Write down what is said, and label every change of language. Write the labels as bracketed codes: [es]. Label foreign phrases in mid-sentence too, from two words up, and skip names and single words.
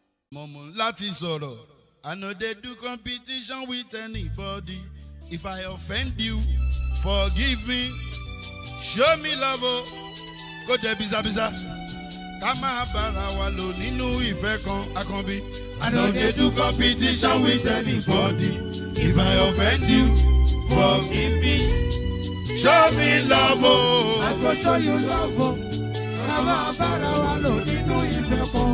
[yo] Momo láti sọ̀rọ̀. [en] I know they do competition with anybody. If I offend you, forgive me. Show me love, go there biza. [yo] Ká máa bára wa lò nínú ìfẹ́ kan akànbí. [en] I know they do competition with anybody. If I offend you, forgive me. Show me love, I go show you love, [yo] ká máa bára wa lò nínú ìfẹ́ kan.